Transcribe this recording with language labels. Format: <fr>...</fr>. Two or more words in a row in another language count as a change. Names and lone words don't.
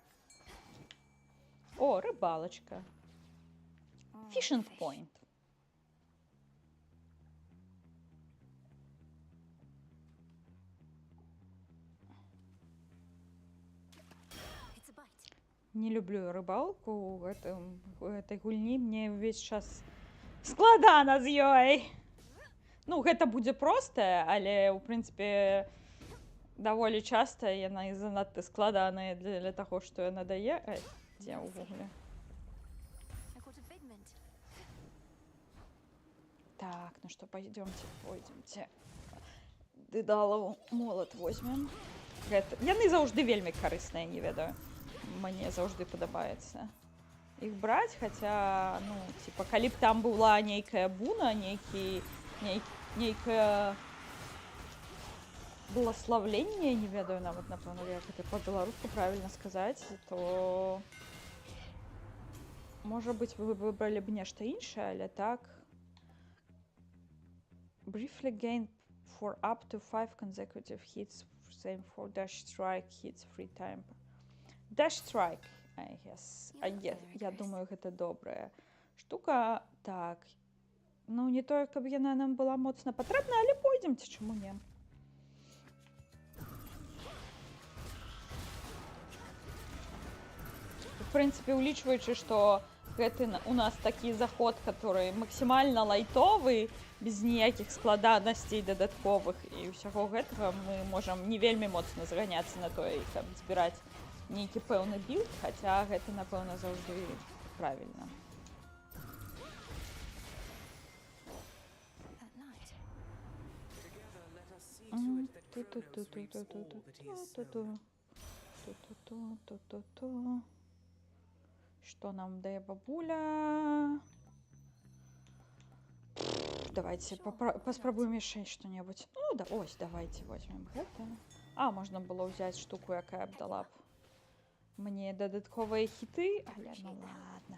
<be>О, рибалочка.</be> <en>Oh, Fishing fish. point. It's a bite.</en> <ru>Не люблю рыбалку у этой гульні.</ru> <be>Мне ўвесь час складана з ёй. Ну, гэта будзе простае, але, ў прынцыпе, даволі часта яна і занадта складаная для таго, што яна дае. Дзе ўвогуле?</be> <en>I caught a figment.</en> <be>Так, ну што, пойдземце. Дыдалаў молат возьмем. Яны заўжды вельмі карысныя, не ведаю. Мне заўжды падабаецца іх браць, хаця, ну, типа, калі б там была нейкая буна, нейкае благословленне, не ведаю нават, напэўна, як гэта па-беларуску правільна сказаць, то, можа быць, вы выбралі б нешта іншае, але так.</be> <en>Briefly gain for up to 5 consecutive hits, same for dash strike hits free time. Dash strike, I guess.</en> <be>Я думаю, гэта добрая штука. Так, Ну, не тое, каб яна нам была моцна патрэбна, але пойдземце, чаму не. В прынцыпе, улічваючы, што гэты у нас такі заход, который максімальна лайтовы, без ніякіх складанасцей дадатковых і ўсяго гэтага, мы можам не вельмі моцна зганяцца на тое, каб збіраць нейкі пэўны білд, хаця гэта, напэўна, заўжды правільна.</be> <en>At night. Together, let us see to it that Kronos reaps all that he has sown.</en> <ru>Что нам дае бабуля?</ru> <be>Давайте паспрабуем яшчэ што-небудзь. Ну, да, ось, давайте возьмем гэта. А, можна было ўзяць штуку, якая б дала б мне дадатковыя хіты, але</be> <ru>ну ладно.</ru>